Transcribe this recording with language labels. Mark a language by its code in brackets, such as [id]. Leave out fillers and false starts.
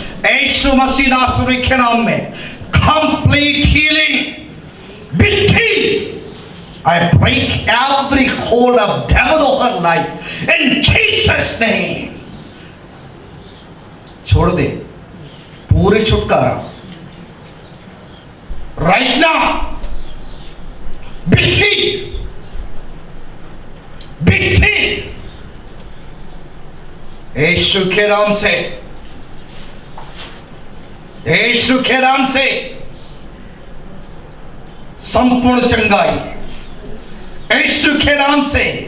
[hi] यीशु मसीह नासरी के नाम में [en] Complete healing, victory। I break every hold of devil of her life in Jesus name। [hi] छोड़ दे, पूरे छुटकारा [en] right now। victory, victory। [hi] यीशु के नाम से, यीशु के नाम से संपूर्ण चंगाई, यीशु के नाम से।